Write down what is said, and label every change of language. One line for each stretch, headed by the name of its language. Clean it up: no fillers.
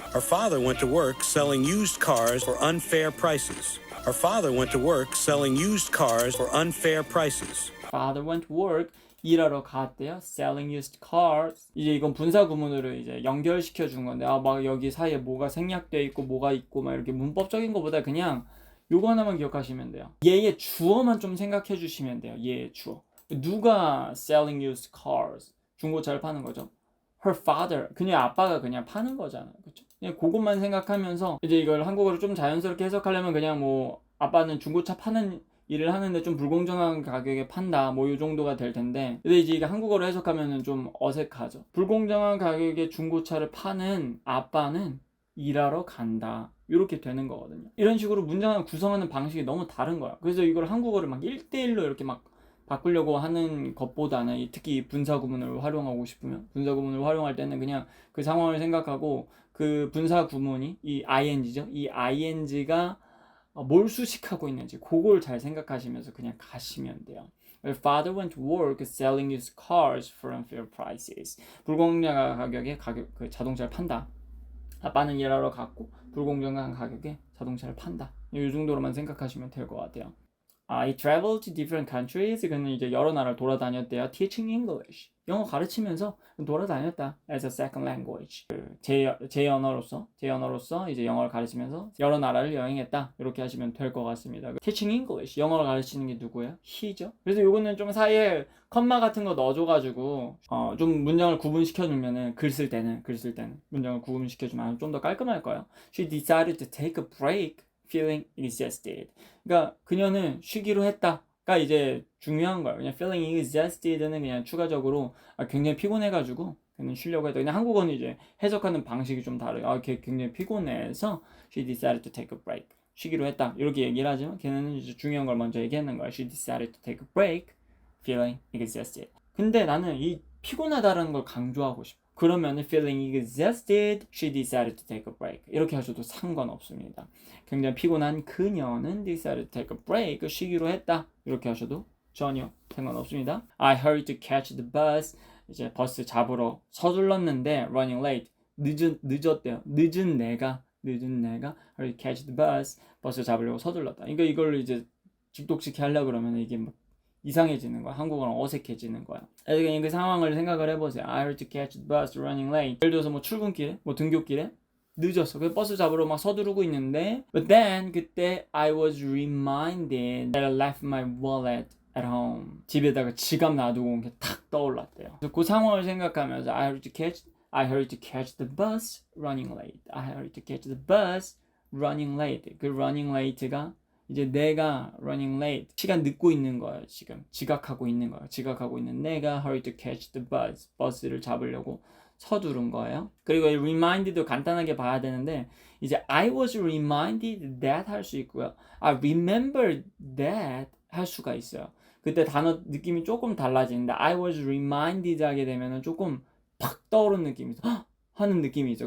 English: Her father went to work selling used cars for unfair prices. Her father went to work selling used cars for unfair prices. father went to work
Korean: 일하러 갔대요.
English: selling used cars.
Korean: 이제 이건 분사 구문으로 이제 연결시켜 준 건데 막 여기 사이에 뭐가 생략돼 있고 뭐가 있고 막 이렇게 문법적인 것보다 그냥 요거 하나만 기억하시면 돼요. 얘의 주어만 좀 생각해 주시면 돼요. 얘의 주어.
English: 누가 selling used cars?
Korean: 중고차를 파는 거죠. Her father. 그냥 아빠가 그냥 파는 거잖아요. 그렇죠? 그냥 그것만 생각하면서 이제 이걸 한국어로 좀 자연스럽게 해석하려면 그냥 뭐 아빠는 중고차 파는 일을 하는데 좀 불공정한 가격에 판다 뭐 이 정도가 될 텐데 근데 이제 이게 한국어로 해석하면은 좀 어색하죠. 불공정한 가격에 중고차를 파는 아빠는 일하러 간다 이렇게 되는 거거든요. 이런 식으로 문장을 구성하는 방식이 너무 다른 거야. 그래서 이걸 한국어를 막 1대1로 이렇게 막 바꾸려고 하는 것보다는 특히 분사 구문을 활용하고 싶으면 분사 구문을 활용할 때는 그냥 그 상황을 생각하고 그 분사 구문이 이 ing죠. 이 ing가 뭘 수식하고 있는지 그걸 잘 생각하시면서 그냥 가시면 돼요.
English: Her father went to work selling used cars for unfair prices.
Korean: 불공정한 가격에 그 자동차를 판다. 아빠는 일하러 갔고 불공정한 가격에 자동차를 판다. 이 정도로만 생각하시면 될 것 같아요.
English: I traveled to different countries.
Korean: 그는 이제 여러 나라를 돌아다녔대요.
English: Teaching English.
Korean: 영어 가르치면서 돌아다녔다.
English: As a second language.
Korean: 제 언어로서 이제 영어를 가르치면서 여러 나라를 여행했다. 이렇게 하시면 될 것 같습니다.
English: Teaching English.
Korean: 영어를 가르치는 게 누구예요? He죠. 그래서 요거는 좀 사이에 컴마 같은 거 넣어줘가지고 좀 문장을 구분시켜 주면은 글 쓸 때는 문장을 구분시켜 주면 좀 더 깔끔할 거예요.
English: She decided to take a break. feeling exhausted.
Korean: 그러니까 그녀는 쉬기로 했다가 이제 중요한 거예요. 그냥 feeling exhausted는 그냥 추가적으로 굉장히 피곤해가지고 그냥 쉬려고 했다. 그냥 한국어는 이제 해석하는 방식이 좀 다르요. 걔 굉장히 피곤해서
English: she decided to take a break.
Korean: 쉬기로 했다. 이렇게 얘기를 하지만 걔는 이제 중요한 걸 먼저 얘기하는 거야.
English: She decided to take a break, feeling exhausted.
Korean: 근데 나는 이 피곤하다는 걸 강조하고 싶어.
English: 그러면 feeling exhausted, she decided to take a break.
Korean: 이렇게 하셔도 상관없습니다. 굉장히 피곤한 그녀는
English: decided to take a break,
Korean: 쉬기로 했다. 이렇게 하셔도 전혀 상관없습니다.
English: I hurried to catch the bus.
Korean: 이제 버스 잡으러 서둘렀는데
English: running late,
Korean: 늦었대요. 늦은 내가
English: hurried to catch the bus.
Korean: 버스 잡으려고 서둘렀다. 그러니까 이걸 이제 직독식히 하려고 그러면 이게 막 이상해지는 거야. 한국어는 어색해지는 거야. 그러니까 그 상황을 생각을 해보세요.
English: I had to catch the bus running late.
Korean: 예를 들어서 뭐 출근길에, 뭐 등교길에 늦었어. 그래서 버스 잡으러 막 서두르고 있는데 But
English: then
Korean: 그때
English: I was reminded that I left my wallet at home.
Korean: 집에다가 지갑 놔두고 온 게 탁 떠올랐대요. 그래서 그 상황을 생각하면서
English: I had to catch the bus running late. I had to catch the bus running late.
Korean: 그 running late가 이제 내가 running late. 시간 늦고 있는 거예요, 지금. 지각하고 있는 거예요. 지각하고 있는 내가
English: hurry to catch the bus.
Korean: 버스를 잡으려고 서두른 거예요. 그리고 이 remind도 간단하게 봐야 되는데 이제
English: I was reminded that
Korean: 할 수 있고요.
English: I remember that
Korean: 할 수가 있어요. 그때 단어 느낌이 조금 달라지는데
English: I was reminded
Korean: 하게 되면은 조금 팍 떠오르는 느낌이 있어. 헉! 하는 느낌이 있죠.